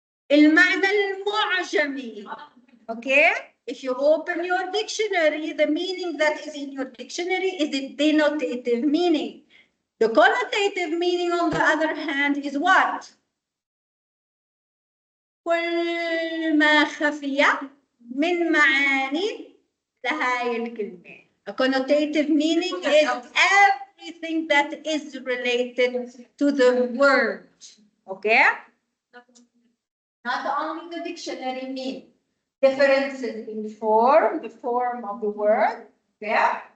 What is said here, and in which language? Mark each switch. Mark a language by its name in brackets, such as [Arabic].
[Arabic] المعنى المعجمي. Okay? [English] If you open your dictionary, the meaning that is in your dictionary is the denotative meaning. The connotative meaning, on the other hand, is what? [Arabic] كل ما خفي من معاني لهاي الكلمة. [English] A connotative meaning is everything that is related to the word. Okay? Not only the dictionary meaning. Differences in form, the form of the word, yeah.